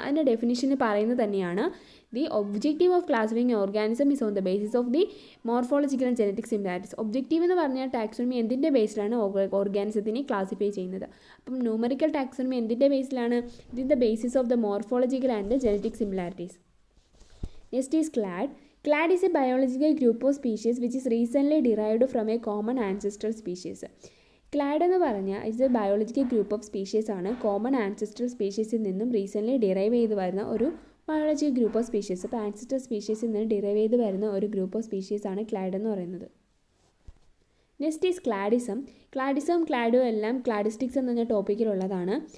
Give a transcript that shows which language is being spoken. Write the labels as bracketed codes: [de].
[ml] അതിൻ്റെ ഡെഫിനിഷന് പറയുന്നത് തന്നെയാണ്, [en] The objective of classifying organism is on the basis of the morphological and genetic similarities. [ml] Objective എന്ന് പറഞ്ഞാൽ taxonomy എന്തിൻ്റെ ബേസിലാണ് ഓർഗാനിസത്തിനെ ക്ലാസിഫൈ ചെയ്യുന്നത്. അപ്പം ന്യൂമറിക്കൽ ടാക്സോണമി എന്തിൻ്റെ ബേസിലാണ്? [en] It is the basis of the morphological and genetic similarities. Next is clade. Clade is a biological group of species which is recently derived from a common ancestral species. [ml] Clad എന്ന് പറഞ്ഞാൽ [en] it's a biological group of species [ml] ആണ്. Common ancestor സ്പീഷീസിൽ നിന്നും recently derive ചെയ്ത് വരുന്ന ഒരു biological group of species. അപ്പോൾ ancestor സ്പീഷീസിൽ നിന്ന് derive ചെയ്ത് വരുന്ന ഒരു ഗ്രൂപ്പ് ഓഫ് സ്പീഷീസ് ആണ് ക്ലാഡ് എന്ന് പറയുന്നത്. [en] Next is cladism. [ml] ക്ലാഡും എല്ലാം ക്ലാഡിസ്റ്റിക്സ് എന്ന ടോപ്പിക്കിലുള്ളതാണ്.